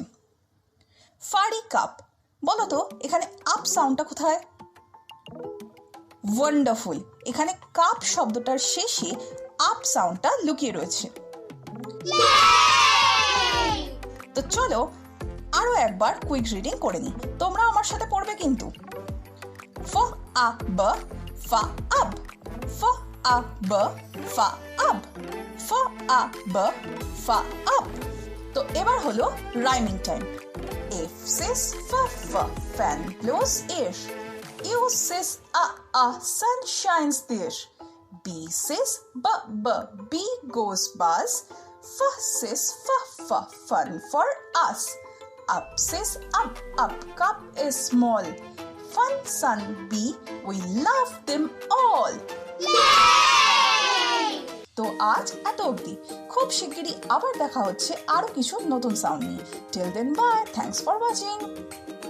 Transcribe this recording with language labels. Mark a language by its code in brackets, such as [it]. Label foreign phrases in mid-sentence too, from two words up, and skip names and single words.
[bn] ফাড়ি কাপ। বলো তো এখানে [en] up soundটা [bn] কোথায়? ওয়ান্ডারফুল, এখানে কাপ শব্দটার শেষে [en] up soundটা [bn] লুকিয়ে রয়েছে। তো চলো আরো একবার [en] quick reading [bn] করে নিই, তোমরা আমার সাথে পড়বে কিন্তু। ফ আ ব, ফা আব, ফ আ ব, ফা আব, ফ আ ব, ফা আব। তো এবার হলো [en] rhyming time. F says f f, fan blows air. U says sun shines there. B says b, bee goes buzz. F says f, fun for us. Up says up, cup is small. Fun sun bee, we love them all. [bn] তো আজ এত অবধি, খুব শিগগিরই আবার দেখা হচ্ছে আরো কিছু নতুন সাউন্ড নিয়ে। [en] till then bye, thanks for watching.